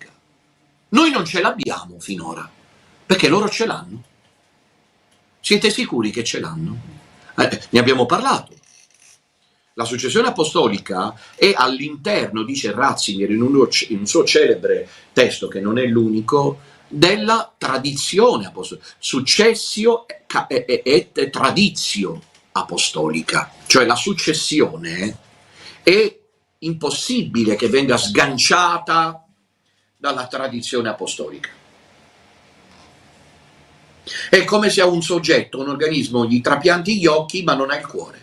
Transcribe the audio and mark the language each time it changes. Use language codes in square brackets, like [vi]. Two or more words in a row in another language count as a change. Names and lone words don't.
[it] Noi non ce l'abbiamo finora, perché loro ce l'hanno. Siete sicuri che ce l'hanno? Ne abbiamo parlato. La successione apostolica è all'interno, dice Ratzinger in un suo celebre testo, che non è l'unico, della tradizione apostolica, [la] successio et traditio apostolica, [it] cioè la successione è impossibile che venga sganciata dalla tradizione apostolica. È come se a un soggetto, un organismo, gli trapianti gli occhi ma non ha il cuore.